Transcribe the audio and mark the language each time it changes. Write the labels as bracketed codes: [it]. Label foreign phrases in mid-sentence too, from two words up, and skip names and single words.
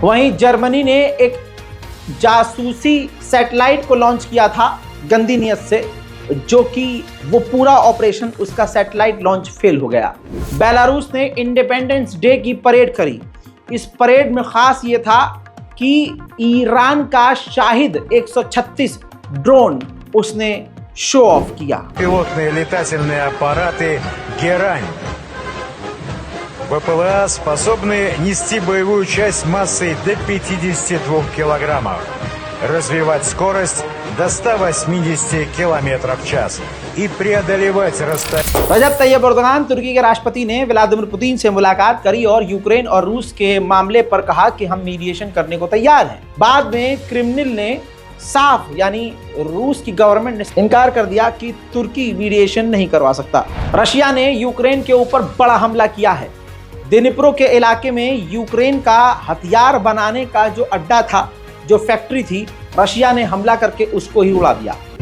[hi] वहीं जर्मनी ने एक जासूसी सैटेलाइट को लॉन्च किया था गंदी नियत से, जो कि वो पूरा ऑपरेशन, उसका [en] satellite launch [hi] फेल हो गया। बेलारूस ने इंडिपेंडेंस डे की परेड करी। इस परेड में खास ये था कि ईरान का शाहिद 136 ड्रोन उसने [en] show off [hi] किया। [ru] Пилотные летательные аппараты «Герань». ВПЛА способны нести боевую часть массой до 52 килограммов, развивать скорость до 180 километров в час и преодолевать расстояние। [hi] रजब तैयब एर्दोगान, तुर्की के राष्ट्रपति, ने व्लादिमीर पुतिन से मुलाकात करी और यूक्रेन और रूस के मामले पर कहा कि हम मीडिएशन करने को तैयार हैं। बाद में क्रेमलिन ने साफ यानी रूस की गवर्नमेंट ने इनकार कर दिया कि तुर्की मीडिएशन नहीं करवा सकता। रशिया ने यूक्रेन के ऊपर बड़ा हमला किया है। दिनिप्रो के इलाके में यूक्रेन का हथियार बनाने का जो अड्डा था, जो फैक्ट्री थी, रशिया ने हमला करके उसको ही उड़ा दिया।